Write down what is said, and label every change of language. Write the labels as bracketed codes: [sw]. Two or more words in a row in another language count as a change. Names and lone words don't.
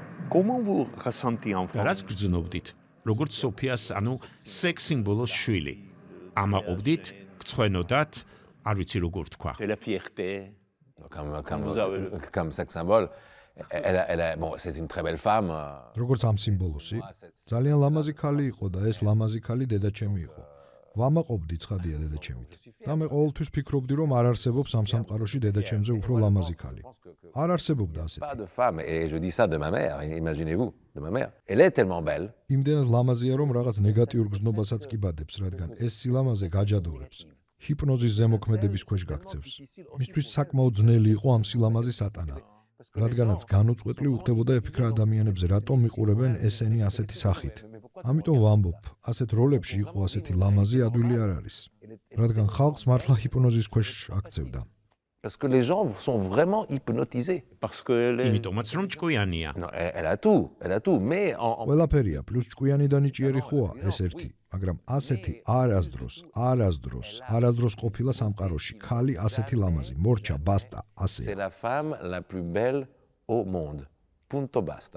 [fr] Comment vous ressentez en [ka] და რაც გრძნობდით, როგორც სოფიას, ანუ სექს სიმბოლოს შვილი. ამაყობდით, გცხვენოდათ, არ ვიცი როგორ თქვა. [fr] de la fierté? Comme sex symbole, bon, c'est une très belle femme. [ka] როგორც ამ სიმბოლოსი, ძალიან ლამაზი ქალი იყო და ეს ლამაზი ქალი დედაჩემი იყო. ვამაყობდი ცხადია დედაჩემით. და მე ყოველთვის ფიქრობდი, რომ არ არსებობს ამ სამყაროში დედაჩემზე უფრო ლამაზი ქალი. არ არსებობდა [fr] Pas [ka] ასეთი. [fr] de femme, et je dis ça de ma mère, imaginez-vous, de ma mère. Elle est tellement belle. [ka] იმდენად ლამაზია, რომ რაღაც ნეგატიურ გზნობასაც კი ბადებს, რადგან ეს სილამაზე გაჯადოებს. ჰიპნოზის ზემოქმედების ქვეშ გაქცევს. მისთვის საკმაოდ ძნელი იყო ამ სილამაზის ატანა. რადგანაც განუწყვეტლი უხდებოდა ეფიქრა ადამიანებზე, რატომ მიყურებენ ესენი ასეთი სახით. ამიტომ ვამბობ, ასეთ როლებში იყო ასეთი ლამაზი ადვილი არ არის. რადგან ხალხს მართლა ჰიპნოზის ქვეშ აქცევდა. [fr] Parce que les gens sont vraiment hypnotisés. Parce que [ka] იმიტომაც რომ ჭკვიანია. [fr] Non, elle a tout, mais [ka] ყველაფერია, პლუს ჭკვიანი და ნიჭიერი ხოა ეს ერთი, მაგრამ ასეთი არასდროს ყოფილა სამყაროში. ქალი ასეთი ლამაზი, მორჩა, ბასტა, ასე. [fr] c'est la femme la plus belle au monde. [it] Punto basta.